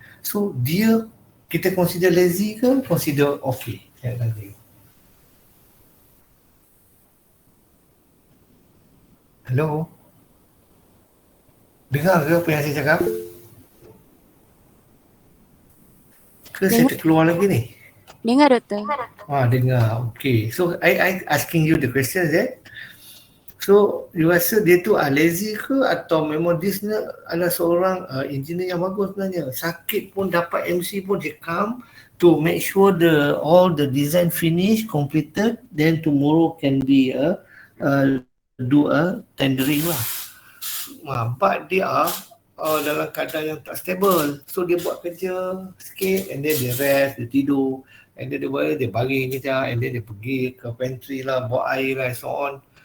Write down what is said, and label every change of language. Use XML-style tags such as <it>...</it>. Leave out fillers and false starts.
<ms>So dia, kita consider lazy ke? Consider okay. Siapkan dia. Hello? Dengar ke apa yang saya cakap? Ke saya terkeluar lagi ni? Dengar, Doktor. Dengar. Okay.</ms> <en>So, I asking you the question that.</en> <ms>So, you rasa dia tu lazy ke atau memang dia sebenarnya adalah seorang engineer yang bagus sebenarnya? Sakit pun dapat MC pun dia</ms> <en>come to make sure all the design finish, completed, then tomorrow can be do a tendering lah. But they are</en> <ms>dalam keadaan yang tak stable. So dia buat kerja sikit and then dia rest, dia tidur, and then dia baring kejap, and then dia pergi ke pantry lah, buat air lah, and so on.</ms>